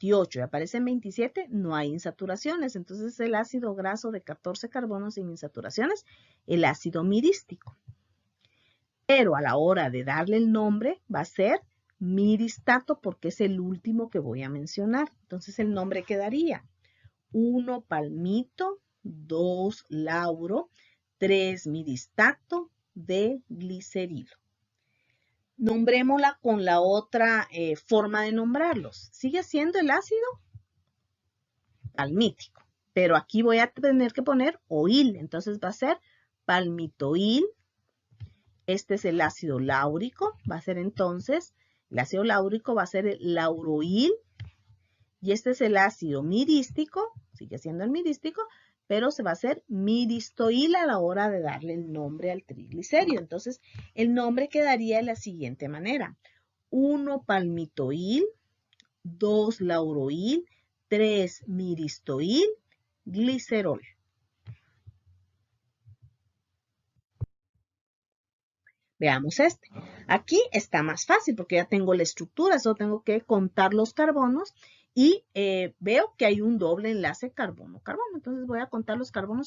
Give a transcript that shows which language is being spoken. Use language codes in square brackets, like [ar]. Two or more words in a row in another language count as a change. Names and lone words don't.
[es] Y aparecen 27, no hay insaturaciones. Entonces es el ácido graso de 14 carbonos sin insaturaciones, el ácido mirístico. Pero a la hora de darle el nombre va a ser miristato porque es el último que voy a mencionar. Entonces el nombre quedaría 1 palmito, 2 lauro, 3 miristato de glicerilo. Nombrémosla con la otra forma de nombrarlos. Sigue siendo el ácido palmítico, pero aquí voy a tener que poner oil, entonces va a ser palmitoil. Este es el ácido láurico, va a ser entonces, el ácido láurico va a ser el lauroil, y este es el ácido mirístico, sigue siendo el mirístico, pero se va a hacer miristoil a la hora de darle el nombre al triglicérido. Entonces, el nombre quedaría de la siguiente manera. 1 palmitoil, 2 lauroil, 3 miristoil, glicerol. Veamos este. Aquí está más fácil porque ya tengo la estructura, solo tengo que contar los carbonos y veo que hay un doble enlace carbono-carbono. Entonces voy a contar los carbonos.